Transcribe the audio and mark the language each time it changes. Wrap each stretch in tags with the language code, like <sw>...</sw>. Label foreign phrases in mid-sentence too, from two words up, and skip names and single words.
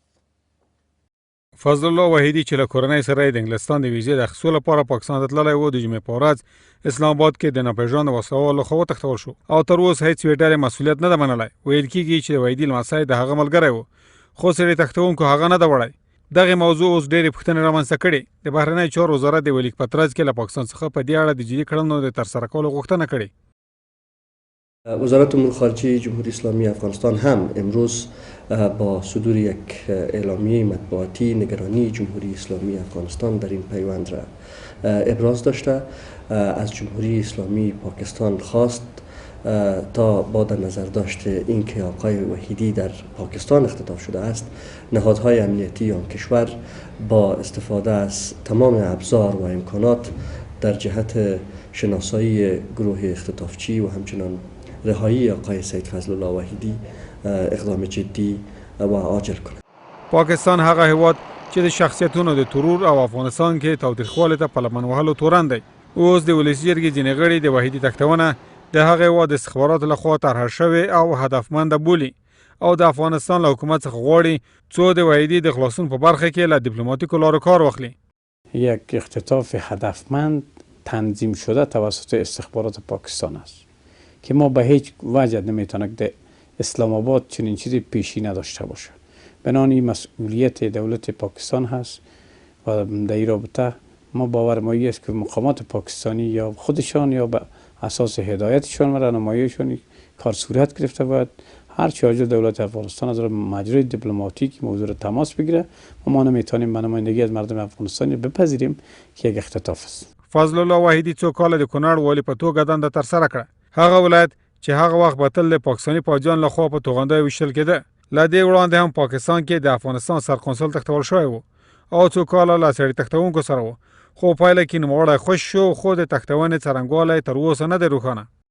<ps>فضل الله وحیدي چې له کورنۍ سره د انګلستان د ویزې د اخیستلو لپاره پاکستان ته تللی و، د جمعې په ورځ اسلام آباد کې د ناپېژاندو وسلوالو خوا وتښتول شو او تر اوسه هیڅ یوې ډلې مسؤلیت نه ده منلی. ویل کېږي چې د وحیدي لمسی د هغه ملګری و، خو سړي تښتوونکو هغه نه ده وړی. دغې موضوع اوس ډېرې پوښتنې رامنځته کړې. د بهرنیو چارو وزارت د یوه لیک په ترڅ کې له پاکستان څخه په دې اړه د جدي کړنو د ترسره کولو غوښتنه کړې.</ps> <fa>وزارت امور خارجه جمهوری اسلامی افغانستان هم امروز با صدور یک اعلامیه مطبوعاتی نگرانی جمهوری اسلامی افغانستان در این پیوند را ابراز داشته. از جمهوری اسلامی پاکستان خواست تا با در نظر داشته اینکه آقای وحیدی در پاکستان اختطاف شده است، نهادهای امنیتی آن کشور با استفاده از تمام ابزار و امکانات در جهت شناسایی گروه اختطافچی و همچنان رهایی آقای سید فضل الله وحیدی اقدام جدی و عاجل کنند.</fa> <ps>پاکستان هغه هیواد چې د شخصیتونو د ترور او افغانستان کې تاوتریخوالي ته په لمن وهلو تورن دی. اوس د ولسي جرګې ځینې غړي د وحیدي تښتونه د هغې هېواد د استخباراتو لخوا طرحه شوې او هدفمنده بولي او د افغانستان له حکومت څخه غواړي څو د وحیدي د خلاصون په برخه کې له دیپلماتیکو لارو کار واخلي.</ps> <fa>یک اختطاف هدفمند تنظیم شده توسط استخبارات پاکستان است که ما به هیچ وجه نمیتونه در اسلام آباد چنین چیزی پیشی نداشته باشه. بنابراین مسئولیت دولت پاکستان هست و در این رابطه ما باور ما است که مقامات پاکستانی یا خودشان یا به اساس هدایتشان و راهنماییشان کار صورت گرفته باید هر چه حاجت دولت افغانستان از مجرای دیپلماتیک موضوع را تماس بگیره و ما نمیتونیم به نمایندگی از مردم افغانستان بپذیریم که یک اختطاف است.</fa> <ps>فضل الله وحیدی څو کاله د کونړ والي په توګه دنده ترسره کړه. هغه ولایت چې هغه وخت به تل د پاکستاني پوځیانو لخوا په توغندیو ویشتل کېده. له دې وړاندې هم پاکستان کې د افغانستان سرقونسل تښتول شوی و او څو کاله له سړي تښتونکو سره و، خو پایله کې نوموړی خوش شو، خو د تښتونې څرنګوالی تر اوسه نه دی روښانه.</ps>